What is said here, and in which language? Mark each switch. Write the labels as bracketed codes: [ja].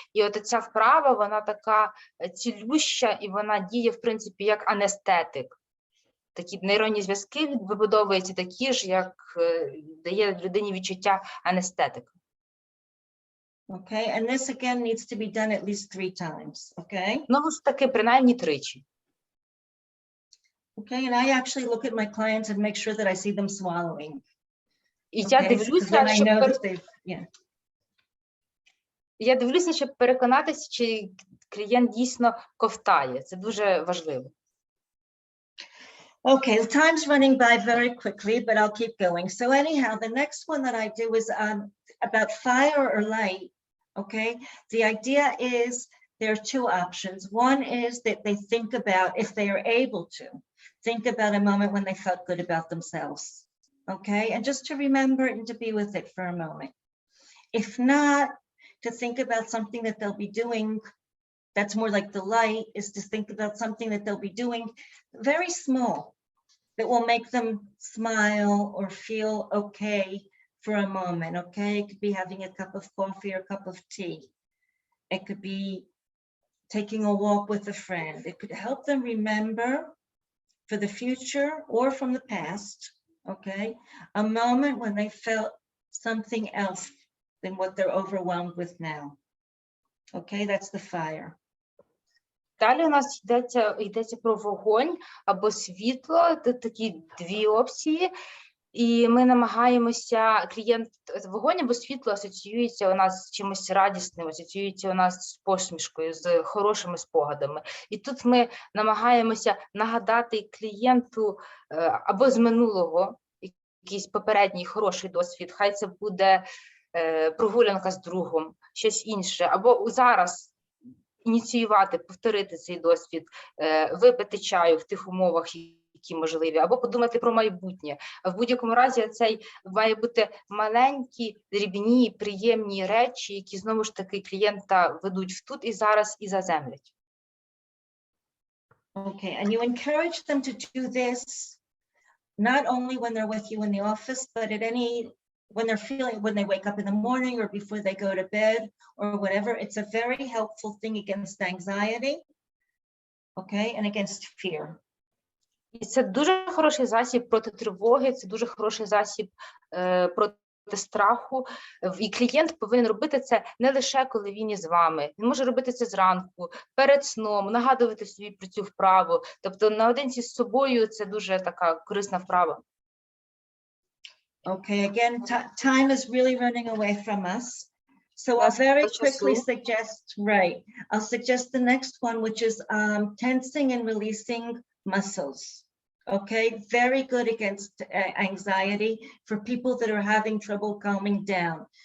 [uk] І от ця вправа, вона така цілюща, і вона діє, в принципі, як анестетик. Такі нейронні зв'язки вибудовуються такі ж, як дає людині відчуття анестетика. [en] Okay, and this again needs to be done at least 3 times, okay? [uk] Знову ж таки, принаймні 3. [en] Okay, and I actually look at my clients and make sure that I see them swallowing. [uk] І я дивлюся, щоб переконатися, чи клієнт дійсно ковтає. Це дуже важливо. [en] Okay, the time's running by very quickly, but I'll keep going. So anyhow, the next one that I do is about fire or light, okay? The idea is there are 2 options. One is that they think about, if they are able to, think about a moment when they felt good about themselves, okay? And just to remember it and to be with it for a moment. If not, to think about something that they'll be doing that's more like the light, is to think about something that they'll be doing very small that will make them smile or feel okay for a moment, okay? It could be having a cup of coffee or a cup of tea. It could be taking a walk with a friend. It could help them remember for the future or from the past, okay? A moment when they felt something else than what they're overwhelmed with now. Okay, that's the fire. [uk] Далі у нас йдеться про вогонь або світло, це такі 2 опції. І ми намагаємося, вогонь або світло асоціюється у нас з чимось радісним, асоціюється у нас з посмішкою, з хорошими спогадами. І тут ми намагаємося нагадати клієнту або з минулого якийсь попередній хороший досвід, хай це буде прогулянка з другом, щось інше, або зараз ініціювати, повторити цей досвід, випити чаю в тих умовах, які можливі, або подумати про майбутнє. В будь-якому разі цей має бути маленькі, дрібні, приємні речі, які знову ж таки клієнта ведуть в тут і зараз і заземлять. [en] Okay, and you encourage them to do this not only when they're with you in the office, but at when they wake up in the morning or before they go to bed or whatever. It's a very helpful thing against anxiety, okay, and against fear. [uk] І це дуже хороший засіб проти тривоги, це дуже хороший засіб проти страху, і клієнт повинен робити це не лише коли він із вами. Він може робити це зранку, перед сном, нагадувати собі про цю вправу. Тобто наодинці з собою це дуже така корисна вправа. [en] Okay, again, time is really running away from us. So I'll very quickly suggest, I'll suggest the next one, which is tensing and releasing muscles. Okay, very good against anxiety for people that are having trouble calming down.